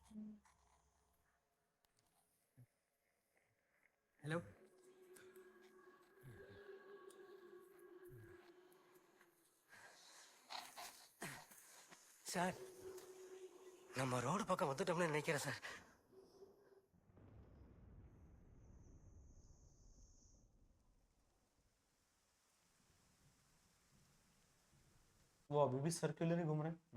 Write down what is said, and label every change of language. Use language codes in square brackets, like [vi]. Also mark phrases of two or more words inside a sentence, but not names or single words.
[ml] ഹലോ. [ta] சார் நம்ம ரோடு பக்கம் வந்துட்டோம்னு நினைக்கிறேன் சார். [hi] वो अभी भी सर्कुलर ही घूम रहे हैं?